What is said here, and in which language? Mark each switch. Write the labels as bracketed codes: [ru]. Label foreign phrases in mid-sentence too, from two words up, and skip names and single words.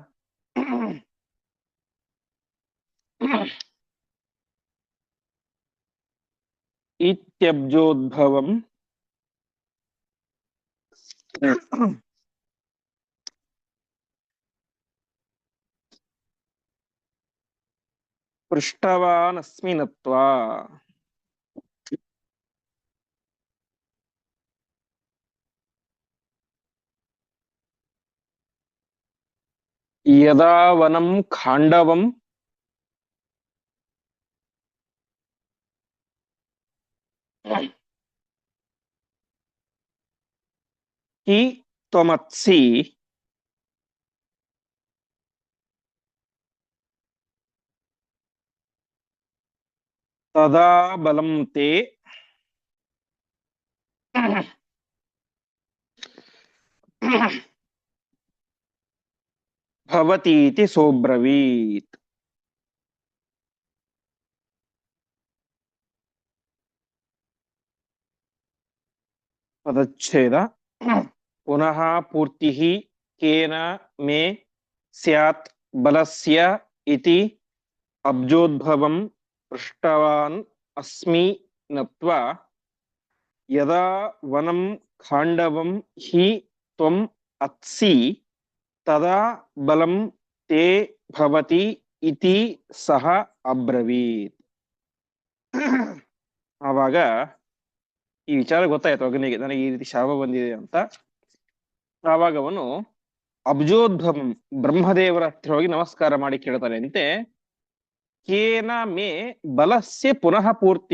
[sa] ಇತ್ಯಬ್ಜೋದ್ಭವಂ ಪೃಷ್ಟವಾನಸ್ಮಿ ನತ್ವಾ. ಯದಾ ವನಂ ಖಾಂಡವಂ ಹಿ ತ್ವಮತ್ಸಿ ತದಾ ಬಲಂ ತೇ ಭವತೀತಿ ಸೋಬ್ರವೀತ್. ಪದಚ್ಛೇದ. ಪುನಃ ಪೂರ್ತಿ ಕೇನ ಮೇ ಸ್ಯಾತ್ ಬಲಸ್ಯ ಇತಿ ಅಬ್ಜೋದ್ಭವಂ ಪೃಷ್ಟವಾನ್ ಅಸ್ಮಿ ನತ್ವಾ. ಯದಾ ವನಂ ಖಾಂಡವಂ ಹಿ ತ್ವಂ ಅತ್ಸಿ ತದಾ ಬಲಂ ತೇ ಭವತಿ ಇತಿ ಸಹ ಅಬ್ರವೀತ್. [kn] ಆವಾಗ ಈ ವಿಚಾರ ಗೊತ್ತಾಯ್ತು ಅಗ್ನಿಗೆ, ನನಗೆ ಈ ರೀತಿ ಶಾಪ ಬಂದಿದೆ ಅಂತ. ಆವಾಗ ಅವನು ಅಬ್ಜೋದ್ಭವಂ, ಬ್ರಹ್ಮದೇವರ ಹತ್ರ ಹೋಗಿ ನಮಸ್ಕಾರ ಮಾಡಿ ಕೇಳ್ತಾನೆ ಅಂತೆ, [sa] ಕೇನ ಮೇ ಬಲಸ್ಯ ಪುನಃ ಪೂರ್ತಿ.